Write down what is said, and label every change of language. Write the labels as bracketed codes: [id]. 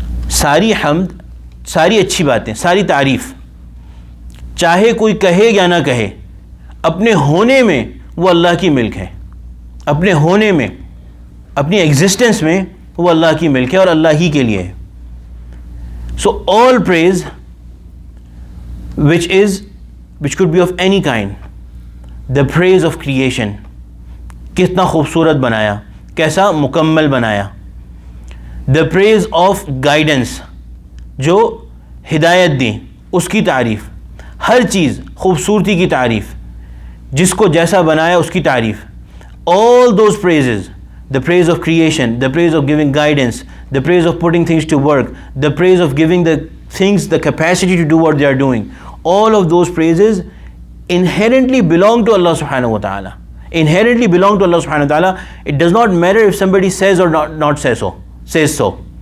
[ur] ساری حمد, ساری اچھی باتیں, ساری تعریف, چاہے کوئی کہے یا نہ کہے, اپنے ہونے میں وہ اللہ کی ملک ہے. اپنے ہونے میں, اپنی ایگزسٹنس میں وہ اللہ کی ملک ہے اور اللہ ہی کے لیے ہے. [en] So all praise which could be of any kind, the praise of creation, [ur] کتنا خوبصورت بنایا, کیسا مکمل بنایا. [en] the praise of guidance, [ur] جو ہدایت دی, اس کی تعریف. ہر چیز, خوبصورتی کی تعریف, جس کو جیسا بنایا اس کی تعریف. [en] all those praises, the praise of creation, the praise of giving guidance, the praise of putting things to work, the praise of giving the things the capacity to do what they are doing, all of those praises inherently belong to Allah subhanahu wa ta'ala. Inherently belong to Allah subhanahu wa ta'ala. It does not matter if somebody says or not says so.